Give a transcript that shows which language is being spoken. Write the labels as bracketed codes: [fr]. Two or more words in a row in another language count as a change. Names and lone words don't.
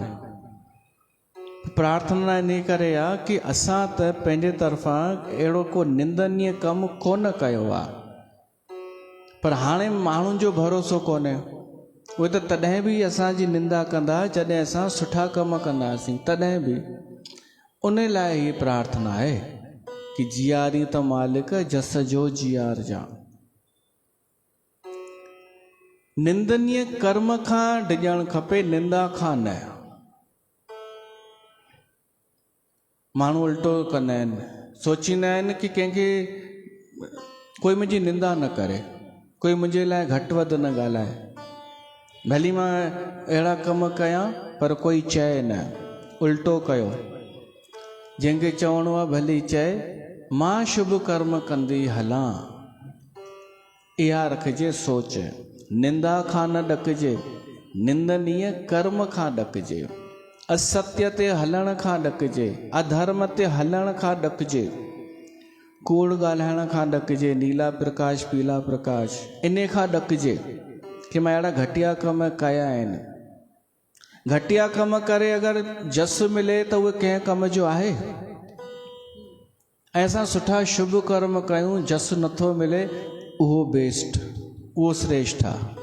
[sd] प्रार्थना इन करे आहे कि असां त पंहिंजे तरफ़ां अहिड़ो को निंदनीय कमु कोन कयो आहे, पर हाणे माण्हुनि जो भरोसो कोन्हे। उहे त तॾहिं बि असांजी निंदा कंदा जॾहिं असां सुठा कम कंदासीं, तॾहिं बि। उन लाइ ही प्रार्थना आहे कि जियारी त मालिक जस जो जियार जा। निंदनीय कर्म खां डिॼणु खपे, निंदा खां न। माण्हू उल्टो कंदा आहिनि, सोचींदा आहिनि कि कंहिंखे कोई मुंहिंजी निंदा न करे, कोई मुंहिंजे लाइ घटि वधि न ॻाल्हाए, भली मां अहिड़ा कम कयां पर कोई चए न, उल्टो कयो। जंहिंखे चवणो आहे भली चए, मां शुभ कर्म कंदी हलां, इहा रखिजे सोच। निंदा खां न ॾकिजे, निंदनीय कर्म खां ॾकिजे, असत्य ते हलण खां ॾकिजे, अधर्म ते हलण खां ॾकिजे, कूड़ ॻाल्हाइण खां ॾकिजे, नीला प्रकाश पीला प्रकाश इन खां ॾकिजे कि मां अहिड़ा घटिया कम कया आहिनि। घटिया कम करे अगरि जस मिले त उहे कंहिं कम जो आहे? ऐं असां सुठा शुभ कर्म कयूं, जस नथो मिले, उहो बेस्ट, उहो श्रेष्ठ आहे।